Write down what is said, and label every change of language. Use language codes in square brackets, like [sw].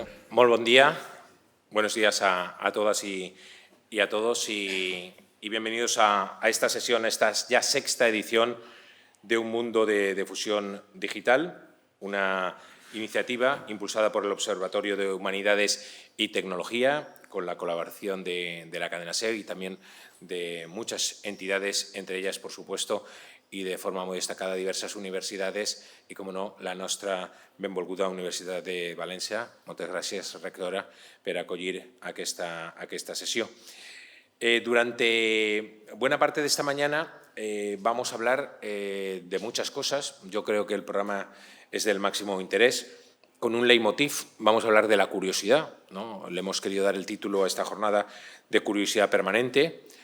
[ca] Molt bon día, [es] buenos días a todas y a todos y bienvenidos a esta sesión, esta ya sexta edición de Un Mundo de Fusión Digital, una iniciativa impulsada por el Observatorio de Humanidades y Tecnología, con la colaboración de la cadena SER y también de muchas entidades, entre ellas, por supuesto, [ca] i de forma molt destacada diverses universitats i, com no, la nostra benvolguda Universitat de València. Moltes gràcies, rectora, per acollir aquesta sesión. [es] Durante buena parte de esta mañana vamos a hablar de muchas cosas. Yo creo que el programa es del máximo interés. Con un leitmotiv vamos a hablar de la curiosidad, ¿no? Le hemos querido dar el título a esta jornada de curiosidad permanente.